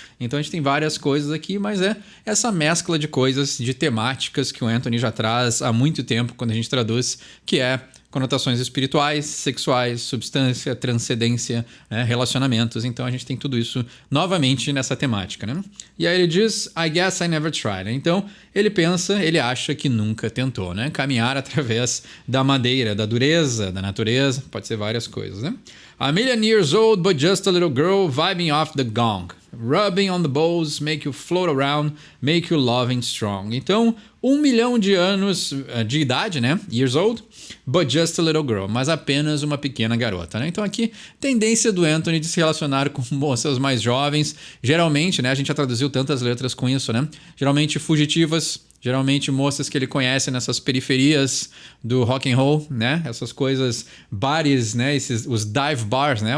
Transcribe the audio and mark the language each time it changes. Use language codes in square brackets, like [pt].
[pt] Então a gente tem várias coisas aqui, mas é essa mescla de coisas, de temáticas que o Anthony já traz há muito tempo quando a gente traduz, que é conotações espirituais, sexuais, substância, transcendência, né, relacionamentos. Então a gente tem tudo isso novamente nessa temática, né? E aí ele diz, [en] I guess I never tried. [pt] Então ele acha que nunca tentou, né? Caminhar através da madeira, da dureza, da natureza, pode ser várias coisas, né? [en] A million years old, but just a little girl vibing off the gong. Rubbing on the bowls, make you float around, make you loving strong. [pt] Então, 1 milhão de anos de idade, né? [en] Years old, but just a little girl. [pt] Mas apenas uma pequena garota, né? Então aqui, tendência do Anthony de se relacionar com moças mais jovens. Geralmente, né? A gente já traduziu tantas letras com isso, né? Geralmente fugitivas, geralmente moças que ele conhece nessas periferias do rock and roll, né? Essas coisas, bares, né? Os dive bars, né?